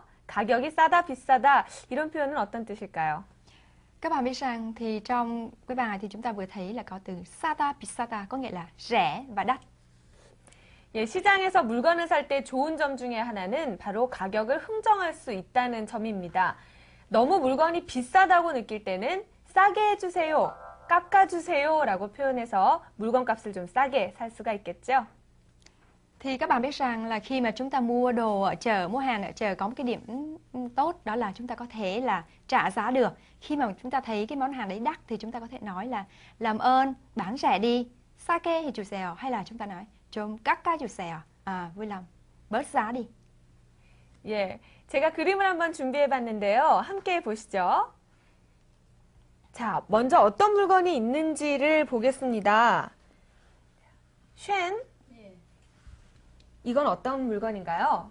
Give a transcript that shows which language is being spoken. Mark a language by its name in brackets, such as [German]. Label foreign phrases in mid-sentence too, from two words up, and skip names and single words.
[Korean] 가격이 싸다, 비싸다 이런 표현은 어떤 뜻일까요? [Vietnamese] Các bạn biết rằng thì trong cái bài thì chúng ta vừa thấy là có từ [Korean] 싸다, 비싸다 [Vietnamese] có nghĩa là rẻ và đắt. [Korean] 예, 시장에서 물건을 살 때 좋은 점 중에 하나는 바로 가격을 흥정할 수 있다는 점입니다. 너무 물건이 비싸다고 느낄 때는 싸게 해주세요, 깎아주세요 라고 표현해서 물건값을 좀 싸게 살 수가 있겠죠? [Vietnamese] Thì các bạn biết rằng là khi mà chúng ta mua đồ ở chợ, mua hàng ở chợ có một cái điểm tốt đó là chúng ta có thể là trả giá được. Khi mà chúng ta thấy cái món hàng đấy đắt thì chúng ta có thể nói là làm ơn bán rẻ đi, [Korean] 싸게 해주세요. [Vietnamese] Hay là chúng ta nói [Korean] 좀 깎아주세요. [Vietnamese] vui lòng bớt giá đi. [Korean] 예, 제가 그림을 한번 준비해봤는데요. 함께 보시죠. 자, 먼저 어떤 물건이 있는지를 보겠습니다. 쉔, 이건 어떤 물건인가요?